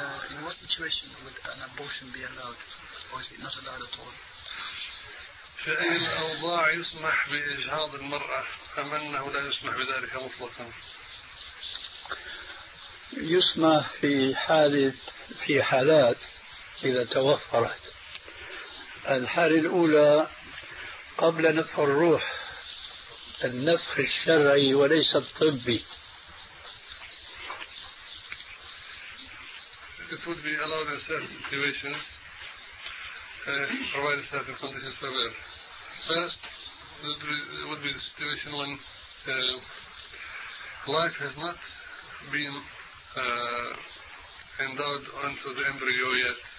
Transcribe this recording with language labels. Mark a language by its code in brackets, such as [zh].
[en] In what situation would an abortion be allowed? Or is it not allowed at all? [ar] في أي الأوضاع يسمح بإجهاض المرأة أم أنه لا يسمح بذلك مطلقا؟ يسمح في حالة في حالات إذا توفرت. الحالة الأولى قبل نفخ الروح، النفخ الشرعي وليس الطبي. [en] It would be allowed in certain situations, provided certain conditions are met. First, that would be the situation when life has not been endowed onto the embryo yet.